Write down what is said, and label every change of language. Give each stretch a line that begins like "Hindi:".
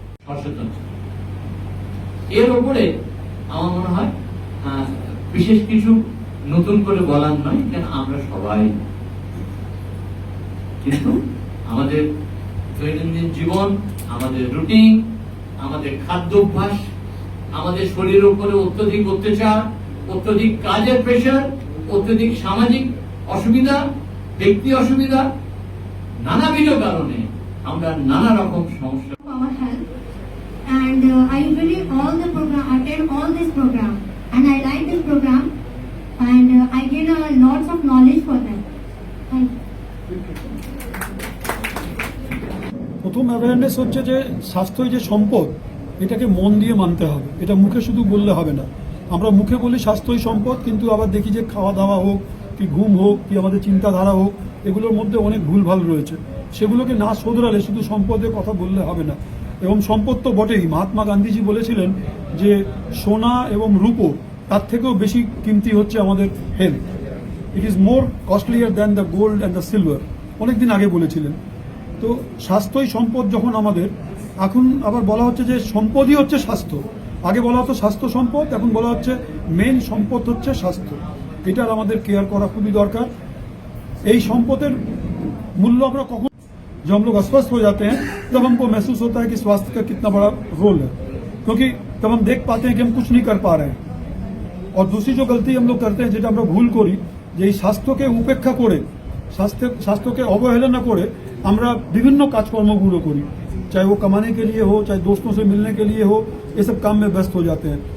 Bangla: সচেতন এর উপরে আমার মনে হয় বিশেষ কিছু নতুন করে বলার নয়, কেন আমরা সবাই কিন্তু আমাদের দৈনন্দিন জীবন, আমাদের রুটিন, আমাদের খাদ্যাভ্যাস, আমাদের শরীরের উপরে অত্যধিক অত্যাচার, অত্যধিক কাজের প্রেশার, অত্যধিক সামাজিক অসুবিধা, ব্যক্তি অসুবিধা, নানাবিধ কারণে আমরা নানা রকম সমস্যা।
English: Our health, and I usually attend all this program, and I like this program, and I get lots of knowledge for them. Thank you.
Bangla: প্রথম অ্যাওয়ারনেস হচ্ছে যে স্বাস্থ্যই যে সম্পদ, এটাকে মন দিয়ে মানতে হবে। এটা মুখে শুধু বললে হবে না। আমরা মুখে বলি স্বাস্থ্যই সম্পদ, কিন্তু আবার দেখি যে খাওয়া দাওয়া হোক কি ঘুম হোক কি আমাদের চিন্তাধারা হোক, এগুলোর মধ্যে অনেক ভুলভাল রয়েছে। সেগুলোকে না শোধরালে শুধু সম্পদের কথা বললে হবে না। এবং সম্পদ তো বটেই, মহাত্মা গান্ধীজি বলেছিলেন যে সোনা এবং রূপো তার থেকেও বেশি কিমতি হচ্ছে আমাদের health.
English: it is more costlier than the gold and the silver,
Bangla: অনেকদিন আগে বলেছিলেন। তো স্বাস্থ্যই সম্পদ যখন আমাদের, এখন আবার বলা হচ্ছে যে সম্পদই হচ্ছে স্বাস্থ্য। আগে বলা হতো স্বাস্থ্য সম্পদ, এখন বলা হচ্ছে মেন সম্পদ হচ্ছে স্বাস্থ্য। এটার আমাদের কেয়ার করা খুবই দরকার। এই সম্পদের মূল্য আমরা কখন,
Hindi: जब हम लोग अस्वस्थ हो जाते हैं तब हमको महसूस होता है कि स्वास्थ्य का कितना बड़ा रोल है, क्योंकि तब हम देख पाते हैं कि हम कुछ नहीं कर पा रहे हैं। और दूसरी जो गलती हम लोग करते हैं,
Bangla: যেটা আমরা ভুল করি, যে এই স্বাস্থ্যকে উপেক্ষা করে, স্বাস্থ্যকে অবহেলনা করে আমরা বিভিন্ন কাজকর্মগুলো করি,
Hindi: चाहे वो कमाने के लिए हो, चाहे दोस्तों से मिलने के लिए हो, ये सब काम में व्यस्त हो जाते हैं।